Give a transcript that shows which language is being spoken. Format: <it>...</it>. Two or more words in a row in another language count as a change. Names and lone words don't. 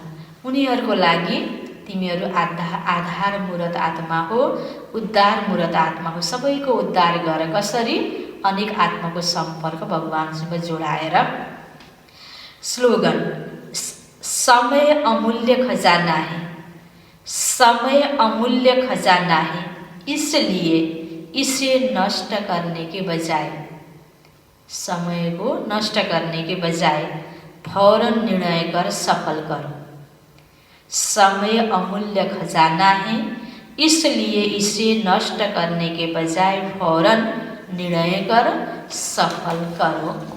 <ne>उनीहरूको लागि तिमीहरू आधार मूर्त आत्मा हो, उद्धार मूर्त आत्मा हो। सबैको उद्धार गर कसरी? अनेक आत्माको सम्पर्क भगवानसँग जोडाएर।</ne> <hi>स्लोगन, समय अमूल्य खजाना है, समय अमूल्य खजाना है, इसलिए इसे नष्ट करने के बजाय, समय को नष्ट करने के बजाय फौरन निर्णय कर सफल करो। समय अमूल्य खजाना है, इसलिए इसे नष्ट करने के बजाय फौरन निर्णय कर सफल करो।</hi>